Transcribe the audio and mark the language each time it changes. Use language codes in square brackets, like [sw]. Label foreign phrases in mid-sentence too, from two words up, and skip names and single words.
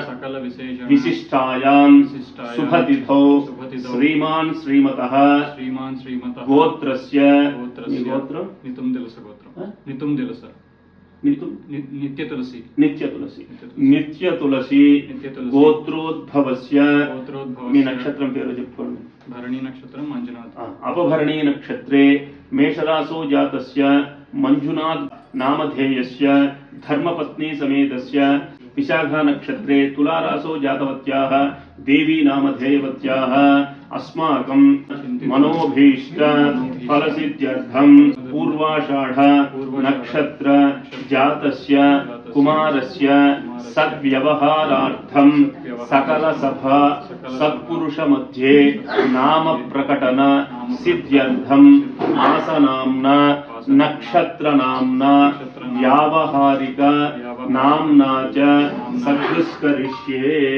[sa] विशिष्टायां शुभतिथौ श्रीमान श्रीमतः गोत्रस्य नित्य तुलसी गोत्रोद्भवस्य [te] మీ నక్షత్రం పేరు చెప్పుకోండి భరణి నక్షత్రం మంజునాథ్ [sa] अपभरणी नक्षत्रे मेषरासो जातस्य मंजुनाथ नामधेयस्य धर्मपत्नी समेतस्य विशाखा नक्षत्रे तुलारासो जातवत्याः देवी नामधेयवत्याः अस्माकं मनोभीष्ट फलसिद्ध्यर्थं पूर्वाषाढ़ नक्षत्र जातस्य कुमारस्य सद्व्यवहारार्थं सकल सभा सत्पुरुष मध्ये नाम प्रकटन सिद्ध्यर्थं मासनाम्ना नक्षत्र नाम्ना व्यावहारिक नाम्ना च सत्कृष्करिष्ये